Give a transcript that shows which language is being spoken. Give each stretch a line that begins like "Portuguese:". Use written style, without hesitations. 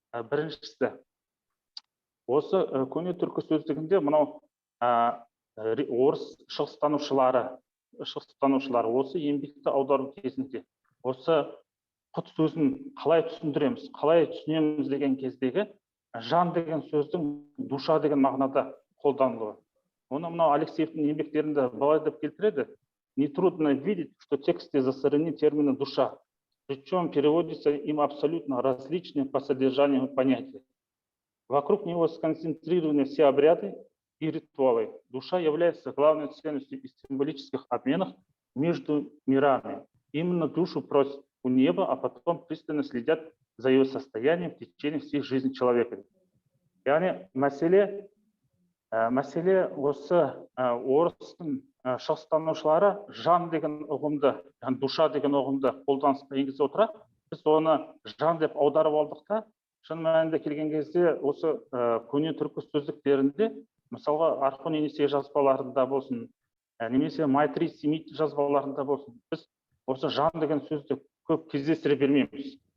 Kazakh: Біріншісі, осы көне түркі сөздігінде мынау орыс шығыстанушылары осы еңбекті аудару кезінде осы құт сөзін қалай түсіндіреміз, қалай түсінеміз деген кездегі жан деген сөздің душа деген мағынада қолданылуы. Оны мынау Алексеевтің еңбектерінде былай деп келтіреді.
Russian: Нетрудно видеть, что в тексте засорены термины душа, причем переводятся им абсолютно различные по содержанию понятия. Вокруг него сконцентрированы все обряды и ритуалы. Душа является главной ценностью и символических обменов между мирами. Именно душу просят у неба, а потом пристально следят за ее состоянием в течение всей жизни человека.
Kazakh: Яғни мәселе осы орыстың шығыстанушылары жан деген ұғымды, душа деген ұғымды қолданысқа енгізе отыра, біз оны жан деп аударып алдық та, шын мәнінде келген кезде осы көне түркі сөздіктерінде, мысалға Архун Енесей жазбаларында болсын, немесе Майтри Семит жазбаларында болсын, біз осы жан деген сөзді көп кездестіре бермейміз.